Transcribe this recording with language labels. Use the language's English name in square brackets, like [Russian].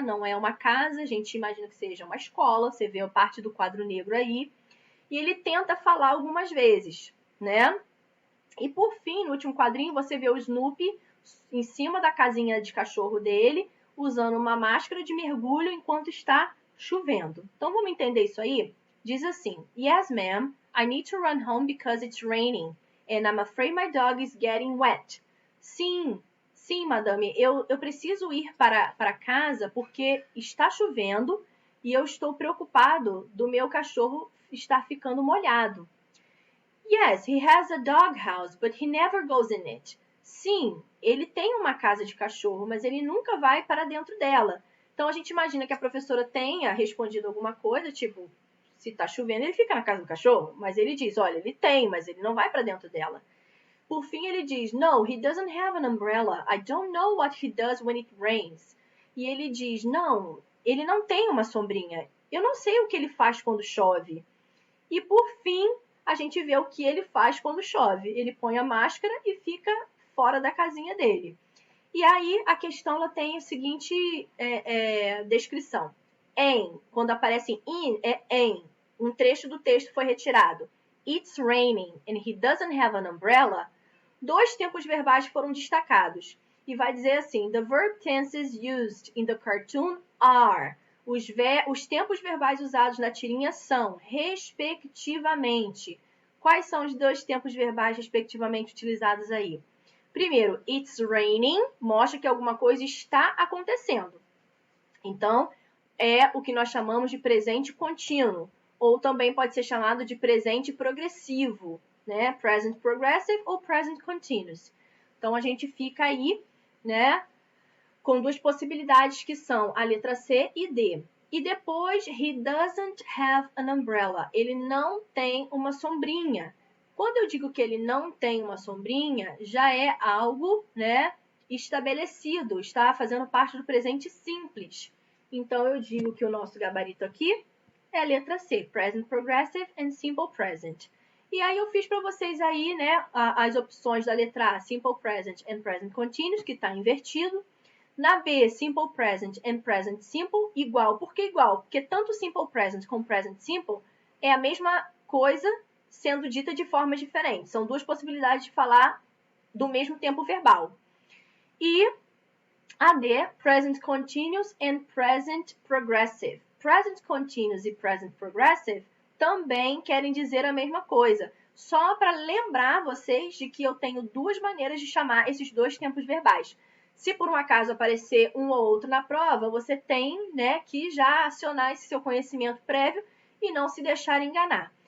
[Portuguese] Não é uma casa, a gente imagina que seja uma escola, você vê a parte do quadro negro aí. E ele tenta falar algumas vezes, né? E por fim, no último quadrinho, você vê o Snoopy em cima da casinha de cachorro dele, usando uma máscara de mergulho enquanto está chovendo. Então, vamos entender isso aí? [English] Diz assim, Yes, ma'am, I need to run home because it's raining, and I'm afraid my dog is getting wet. [Portuguese] Sim, madame, eu preciso ir para casa porque está chovendo e eu estou preocupado do meu cachorro estar ficando molhado. [English] Yes, he has a doghouse, but he never goes in it. [Portuguese] Sim, ele tem uma casa de cachorro, mas ele nunca vai para dentro dela. Então, a gente imagina que a professora tenha respondido alguma coisa, tipo, se está chovendo, ele fica na casa do cachorro. Mas ele diz, olha, ele tem, mas ele não vai para dentro dela. Por fim, ele diz, [English] No, he doesn't have an umbrella. I don't know what he does when it rains. [Portuguese] E ele diz, não, ele não tem uma sombrinha. Eu não sei o que ele faz quando chove. E por fim, a gente vê o que ele faz quando chove. Ele põe a máscara e fica fora da casinha dele. E aí, a questão ela tem a seguinte descrição. Quando aparece in, é em. Um trecho do texto foi retirado. [English] It's raining and he doesn't have an umbrella. [Portuguese] 2 tempos verbais foram destacados. E vai dizer assim, [English] the verb tenses used in the cartoon are. [Portuguese] Os tempos verbais usados na tirinha são, respectivamente. Quais são os 2 tempos verbais, respectivamente, utilizados aí? Primeiro, [English] it's raining, [Portuguese] mostra que alguma coisa está acontecendo. Então, é o que nós chamamos de presente contínuo. Ou também pode ser chamado de presente progressivo, né? [English] Present progressive [Portuguese] ou [English] present continuous. [Portuguese] Então, a gente fica aí, né, com 2 possibilidades que são a letra C e D. E depois, [English] he doesn't have an umbrella. [Portuguese] Ele não tem uma sombrinha. Quando eu digo que ele não tem uma sombrinha, já é algo, né, estabelecido, está fazendo parte do presente simples. Então, eu digo que o nosso gabarito aqui é a letra C, [English] present progressive and simple present. [Portuguese] E aí eu fiz para vocês aí, né, as opções da letra A, [English] Simple Present and Present Continuous, [Portuguese] que está invertido. Na B, [English] Simple Present and Present Simple, [Portuguese] igual. Por que igual? Porque tanto Simple Present como Present Simple é a mesma coisa sendo dita de formas diferentes. São duas possibilidades de falar do mesmo tempo verbal. E a D, [English] Present Continuous and Present Progressive. [Portuguese] Present Continuous e Present Progressive também querem dizer a mesma coisa. Só para lembrar vocês de que eu tenho duas maneiras de chamar esses dois tempos verbais. Se por um acaso aparecer um ou outro na prova, você tem, né, que já acionar esse seu conhecimento prévio e não se deixar enganar.